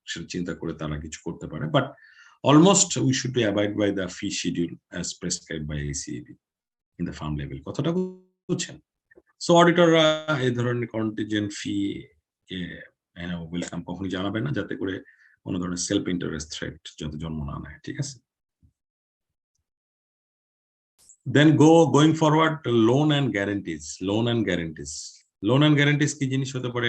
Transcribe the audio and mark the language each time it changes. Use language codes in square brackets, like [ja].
[bn] সেটা চিন্তা করে তারা কিছু করতে পারে, [en] But almost we should be abide by the fee schedule as prescribe by ICB in the firm level. [bn] কথাটা বুঝছেন? [en] so [bn] অডিটররা এই ধরনের কন্টিজেন্ট ফি কে ওয়েলকাম কখনোই জানাবে না, যাতে করে কোনো ধরনের সেলফ ইন্টারেস্ট থ্রেট যাতে জন্ম না নেয়, ঠিক আছে? [en] Then going forward, loan and guarantees. [bn] Loan and guarantees কি জিনিস হতে পারে?